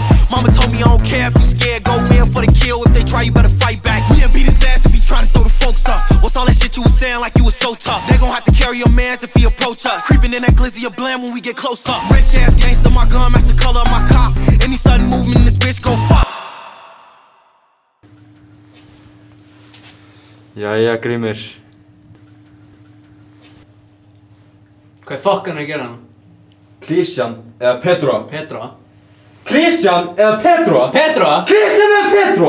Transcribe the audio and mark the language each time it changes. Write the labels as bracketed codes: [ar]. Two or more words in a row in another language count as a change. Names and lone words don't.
[en] Mama told me I don't care if you scared. Go in for the kill. If they try, you better fight back. We'll beat his ass if he try to throw the folks up. What's all that shit you was saying like you was so tough? They gon' have to carry your mans if he approach us. Creeping in that glizzy of bland when we get close up. Rich ass gangster, my gun match the color of my cop. Any sudden movement in this bitch gon' fuck. [is] Jæja, Grímur. Hvað fokkan að gera hann? Kristján eða Petra? Petra? Kristján eða Petra? Petra? Kristján eða Petra?